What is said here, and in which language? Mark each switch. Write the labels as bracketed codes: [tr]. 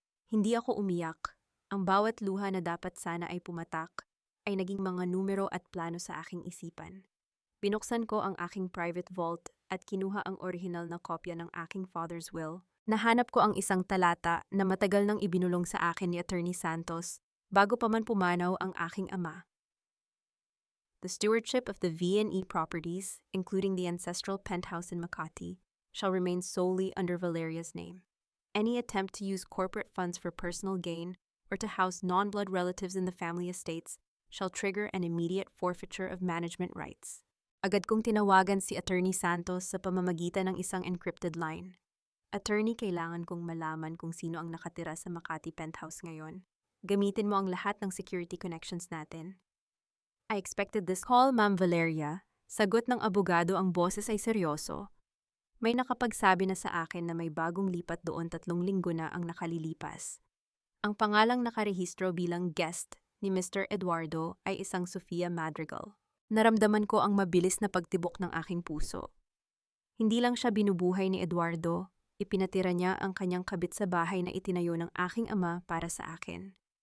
[tl] Hindi ako umiyak. Ang bawat luha na dapat sana ay pumatak ay naging mga numero at plano sa aking isipan. Binuksan ko ang aking private vault at kinuha ang orihinal na kopya ng aking father's will. Nahanap ko ang isang talata na matagal nang ibinulong sa akin ni Attorney Santos bago pa man pumanaw ang aking ama. [en] The stewardship of the V&E properties, including the ancestral penthouse in Makati, shall remain solely under Valeria's name. Any attempt to use corporate funds for personal gain or to house non-blood relatives in the family estates shall trigger an immediate forfeiture of management rights. [tl] Agad kong tinawagan si Attorney Santos sa pamamagitan ng isang encrypted line. Attorney, kailangan kong malaman kung sino ang nakatira sa Makati penthouse ngayon. Gamitin mo ang lahat ng security connections natin. [en] I expected this call, Ma'am Valeria. [tl] Sagot ng abogado, ang boses ay seryoso. May nakapagsabi na sa akin na may bagong lipat doon 3 linggo na ang nakalilipas. Ang pangalang nakarehistro bilang guest ni Mr. Eduardo ay isang Sofia Madrigal. Naramdaman ko ang mabilis na pagtibok ng aking puso. Hindi lang siya binubuhay ni Eduardo, ipinatira niya ang kanyang kabit sa bahay na itinayo ng aking ama para sa akin.